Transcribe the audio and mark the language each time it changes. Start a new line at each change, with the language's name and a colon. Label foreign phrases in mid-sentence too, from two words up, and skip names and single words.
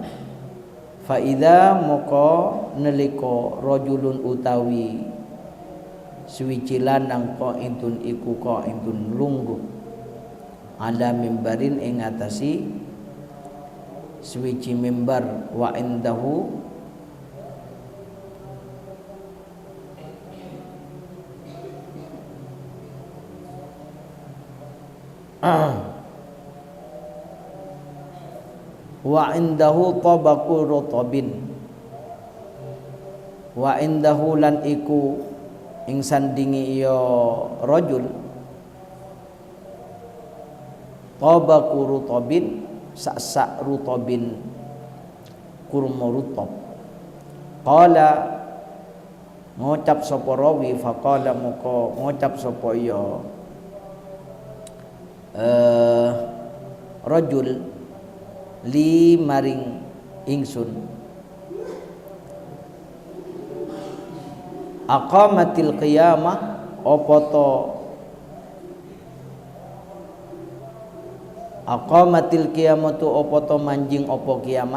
Arabic: Fa idza
Javanese: moko nalika
Arabic: rajulun utawi
Javanese: suwiji lanang qaidun iku qaidun lungguh
Arabic: ala mimbarin
Javanese: ing atasi suwiji mimbar
Arabic: wa indahu wa indahu tabaqu rutabin wa indahu
Javanese: lan iku ing sandingi ya rajul
Arabic: tabaqu rutabin
Javanese: sak rutabin kurma rutab. Qala ngucap sapa rawi faqala moko ngucap sapa ya rajul li maring ingsun
Arabic: aqamatil qiyamah
Javanese: apa to
Arabic: aqamatil qiyamatu
Javanese: apa to manjing apa kiamat.